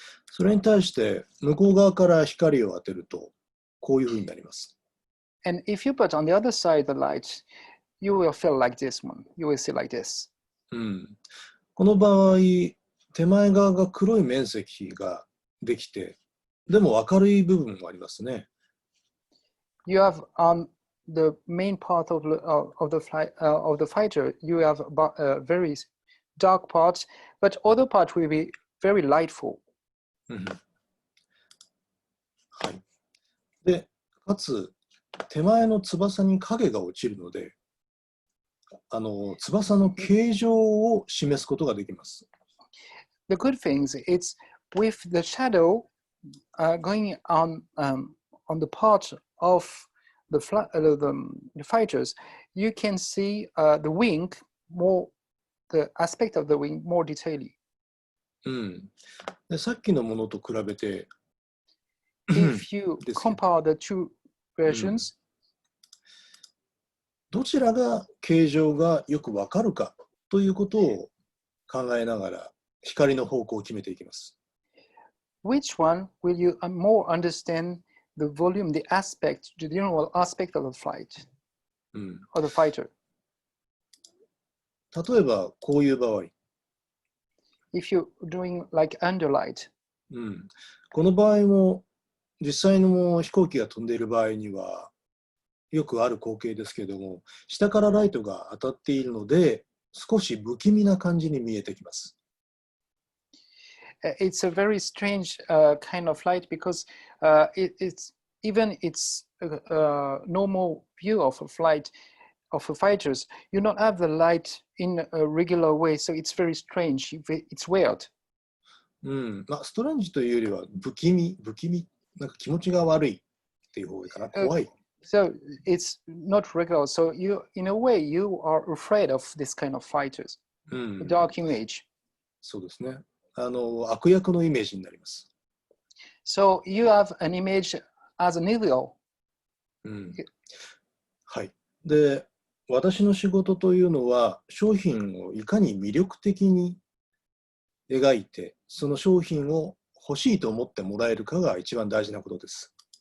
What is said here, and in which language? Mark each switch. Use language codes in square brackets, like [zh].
[ja] それに対して向こう側から光を当てるとこういうふうになります。 [en] And if you put on the other side the light, you will feel like this one. You will see like this. [ja] この場合、手前側が黒い面積ができて、でも明るい部分もありますね。 [en] You have the main part of the fighter. You have a very dark part, but other part will be very lightful. [ja] はい。で、かつ手前の翼に影が落ちるので、翼の形状を示すことができます。 [en] The good things it's with the shadow going on the part of the fighters, you can see the wing more, the aspect of the wing more detailedly. [ja] でさっきのものと比べて、 [en] If you compare the two versions, [ja] どちらが形状がよくわかるかということを考えながら光の方向を決めていきます。 [en] Which one will you more understand the volume, the aspect, the general aspect of the flight or the fighter? [ja] 例えばこういう場合、 [en] If you're doing like underlight, [ja] この場合も実際の飛行機が飛んでいる場合にはよくある光景ですけれども、下からライトが当たっているので少し不気味な感じに見えてきます。 [en] it's a very strange kind of light because it's even it's a normal view of a flight of the fighters. You don't have the light in a regular way, so it's very strange. It's weird. [ja] ストレンジというよりは不気味、なんか気持ちが悪いっていう方がいいかな。怖い。 [en] So it's not regular. So you, in a way, you are afraid of this kind of fighters. The dark image. [ja] そうですね。悪役のイメージになります。 [en] So you have an image as an evil. [ja] はい。で、私の仕事というのは商品をいかに魅力的に描いて、その商品を欲しいと思ってもらえるかが一番大事なことです。